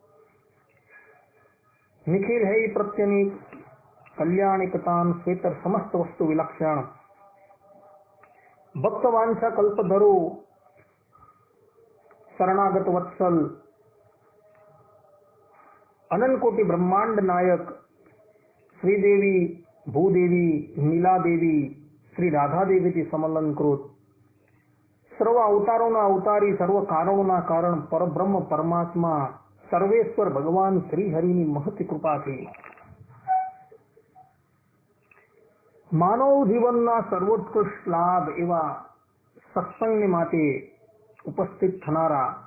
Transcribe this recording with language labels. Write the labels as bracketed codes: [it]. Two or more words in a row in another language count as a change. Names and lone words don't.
[sa] निखिल है प्रत्यनीक कल्याणिकतान श्वेतर समस्त वस्तु विलक्षण भक्तवांछा कल्पधरो शरणागत वत्सल अनंत कोटि ब्रह्मांड नायक श्रीदेवी भूदेवी नीला देवी श्री राधा देवी [gu] થી સમલંકૃત સર્વ અવતારોના અવતારી સર્વ કારણોના કારણ પરબ્રહ્મ પરમાત્મા સર્વેશ્વર ભગવાન શ્રી હરિની મહતી કૃપાથી માનવ જીવનના સર્વોત્કૃષ્ટ લાભ એવા સત્સંગને માટે ઉપસ્થિત થનારા